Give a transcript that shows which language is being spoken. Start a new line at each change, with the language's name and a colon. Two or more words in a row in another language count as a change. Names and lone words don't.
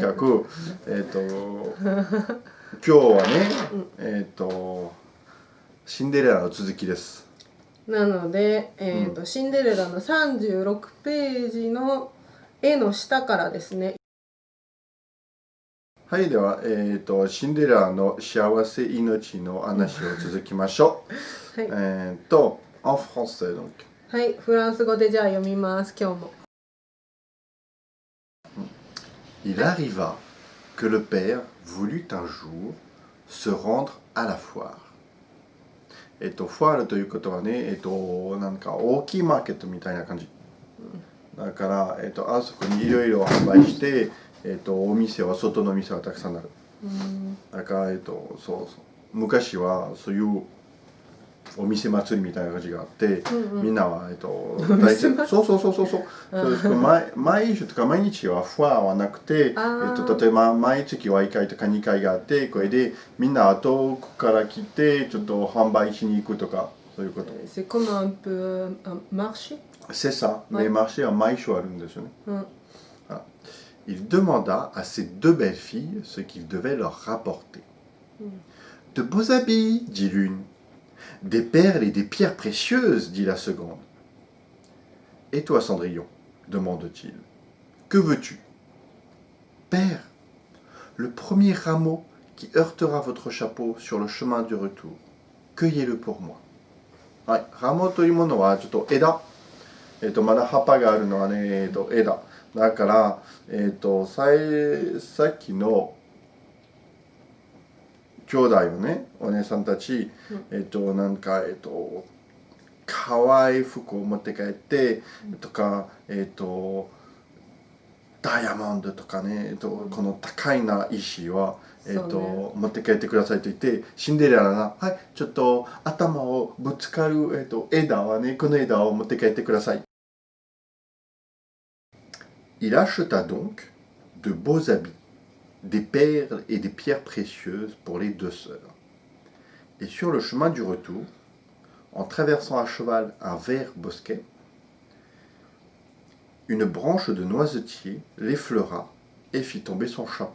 Japanese: かく、今日はね、シンデレラの続きです。なので、シンデレラの36ページの絵の下からですね。はい、では、シンデレラの幸せ命の話を続きましょう。はい。
French: en français donc.
Japanese: はい、フランス語でじゃあ読みます、今日も。
French: Il arriva que le père voulut un jour se rendre à la foire.
Japanese: ファールということはね、なんか大きいマーケットみたいな感じ。だから、あそこにいろいろ販売して、お店は、外の店はたくさんある。だから、そうそう。昔はそういうお店祭りみたいな感じがあって、みんなは、大体、そうです。毎週とか毎日はフォアはなくて、例えば毎月は1回とか2回があって、これでみんな遠くから来て、ちょっと販売しに行くとか、そういうこと。
French: C'est comme un peu un marché? C'est ça, mais marché
Japanese: は毎週あるんですよね。
French: Il demanda à ses deux belles filles ce qu'il devait leur rapporter. De beaux habits, dit l'une. Des perles et des pierres précieuses, dit la seconde. Et toi, Cendrillon demande-t-il. Que veux-tu? Père, le premier rameau qui heurtera votre chapeau sur le chemin du retour, cueillez-le pour moi.
Japanese: はい、ラモというものはちょっと枝、まだ葉っぱがあるのはね、枝。だから、さっきの兄弟のね、お姉さんたち、なんか、可愛い服を持って帰って、とか、ダイヤモンドとかね、この高いな石は、持って帰ってくださいと言って、シンデレラが、はい、ちょっと頭をぶつかる、枝はね、この枝を持って帰ってください。
French: Il acheta donc de beaux habits, des perles et des pierres précieuses pour les deux sœurs. Et sur le chemin du retour, en traversant à cheval un vert bosquet, une branche de noisetier l'effleura et fit tomber son chapeau.